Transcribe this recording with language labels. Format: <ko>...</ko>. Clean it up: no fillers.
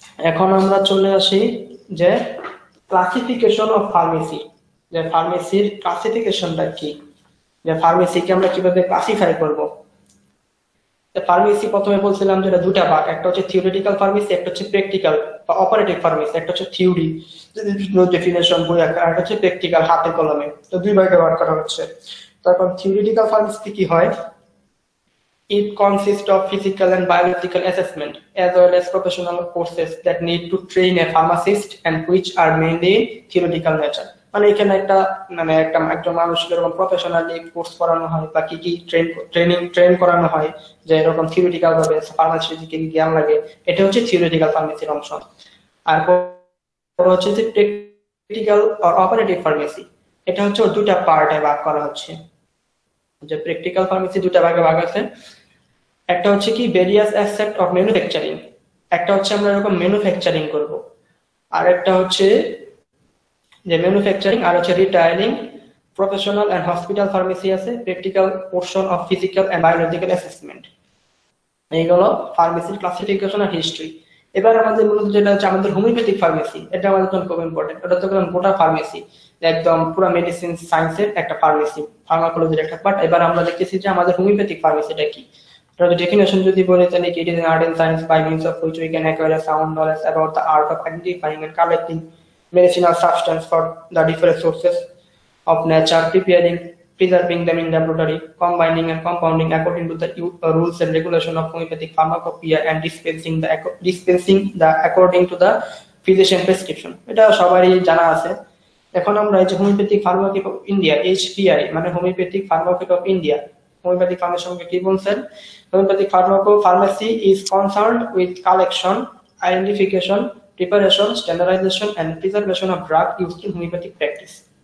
<bn>এখন আমরা চলে আসি যে ক্লাসিফিকেশন অফ ফার্মেসি, যে ফার্মেসির ক্লাসিফিকেশনটা কি, যে ফার্মেসিকে আমরা কিভাবে ক্লাসিফাই করব। ফার্মেসি প্রথমে বলছিলাম যে দুটা ভাগ, একটা হচ্ছে থিওরিটিক্যাল ফার্মেসি, একটা হচ্ছে প্র্যাকটিক্যাল বা অপারেটিভ ফার্মেসি। একটা হচ্ছে থিওরি ডেফিনেশন বই আকার, একটা হচ্ছে প্র্যাকটিক্যাল হাতে কলমে। তো দুই ভাগে ভাগ করা হচ্ছে। তখন থিওরিটিক্যাল ফার্মেসি কি হয়,</bn> <en>it consists of physical and biological assessment as well as professional courses that need to train a pharmacist and which are mainly theoretical nature।</en> <bn>মানে এখানে একটা মানুষকে এরকম প্রফেশনালি কোর্স করানো হয় বা কি কি ট্রেন করানো হয় যে এরকম থিওরিটিক্যাল ভাবে ফার্মাসির দিকে জ্ঞান লাগে। এটা হচ্ছে থিওরিটিক্যাল ফার্মেসির অংশ। আর হচ্ছে যে প্র্যাকটিক্যাল আর অপারেটিভ ফার্মেসি, এটা হচ্ছে দুটা পার্টে ভাগ করা হচ্ছে। যে প্র্যাকটিক্যাল ফার্মেসি দুটা ভাগে ভাগ আছে। একটা হচ্ছে কি ভেরিয়াস অ্যাসপেক্ট অফ ম্যানুফ্যাকচারিং, একটা হচ্ছে আমরা এরকম ম্যানুফ্যাকচারিং করব, আর একটা হচ্ছে যে ম্যানুফ্যাকচারিং আর হচ্ছে রিটাইলিং। প্রফেশনাল এন্ড হসপিটাল ফার্মেসি আছে, practical portion of physical and biological assessment. এইগুলো ফার্মেসির ক্লাসিফিকেশন আর হিস্ট্রি। এবার আমাদের মূলত যেটা হচ্ছে আমাদের হোমিওপ্যাথিক ফার্মেসি, এটা আমাদের জন্য খুব ইম্পর্টেন্ট। ওটা তো গোটা ফার্মেসি, একদম পুরো মেডিসিন সায়েন্সের একটা ফার্মেসি, ফার্মাকোলজির একটা পার্ট। এবার আমরা দেখতেছি যে আমাদের হোমিওপ্যাথিক ফার্মেসিটা কি। এটার ডেফিনেশন যদি বলি তাহলে</bn> <en>It is an art and science by means of which we can acquire a sound knowledge about the art of identifying and collecting medicinal substance for the different sources of nature, preserving them in laboratory, combining and compounding according to the rules and regulation of homeopathic pharmacopoeia, and dispensing the according to the physician prescription.</en> <bn>এটা সবারই জানা আছে। এখন আমরা এই যে homeopathic ফার্মাকি of India, HPI মানে homeopathic ফার্মাকি of India, homeopathic ফার্মেসির সঙ্গে কি বলছেন?</bn> <en>Homeopathic pharmacy is concerned with collection, identification, preparation, standardization and preservation of drug used in homeopathic practice.</en>